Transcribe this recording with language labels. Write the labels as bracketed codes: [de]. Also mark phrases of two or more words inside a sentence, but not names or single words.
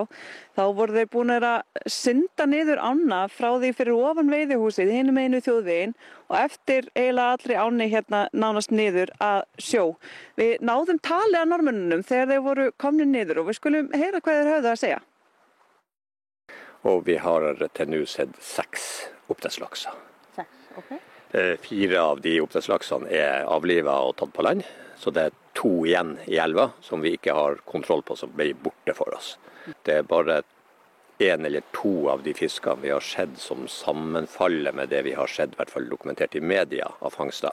[is] Þá voru þeir búin að synda niður ána frá því fyrir ofan veiðihúsið hinum einu þjóðveginn og eftir eiginlega allri ánni hérna nánast niður að sjó. Við náðum tali af norðmönnunum þegar þeir voru komnir niður og við skulum heyra hvað þeir höfðu að segja. [no] Og vi har til nå sett 6 oppdrettslakser. 6, ok. 4 av de oppdrettslaksene er avlivet og tatt på land, så det er 2 igjen i elva som vi ikke har kontroll på, som blir borte for oss. Det er bare 1 eller 2 av de fiskene vi har sett som sammenfaller med det vi har sett, i hvert fall dokumentert i media av fangster.